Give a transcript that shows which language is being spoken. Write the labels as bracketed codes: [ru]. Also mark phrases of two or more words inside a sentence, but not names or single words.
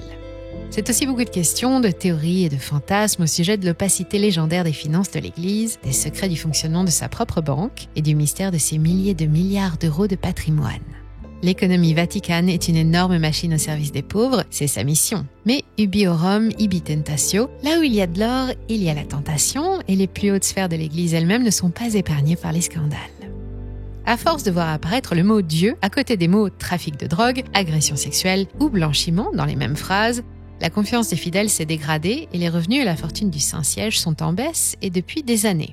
[fr] C'est aussi beaucoup de questions, de théories et de fantasmes au sujet de l'opacité légendaire des finances de l'Église, des secrets du fonctionnement de sa propre banque et du mystère de ses milliers de milliards d'euros de patrimoine. L'économie vaticane est une énorme machine au service des pauvres, c'est sa mission. [la] Mais ubi orum, ibi tentatio, [fr] là où il y a de l'or, il y a la tentation, et les plus hautes sphères de l'Église elles-mêmes ne sont pas épargnées par les scandales. À force de voir apparaître le mot Dieu à côté des mots trafic de drogue, agression sexuelle ou blanchiment dans les mêmes phrases, la confiance des fidèles s'est dégradée et les revenus et la fortune du Saint-Siège sont en baisse et depuis des années.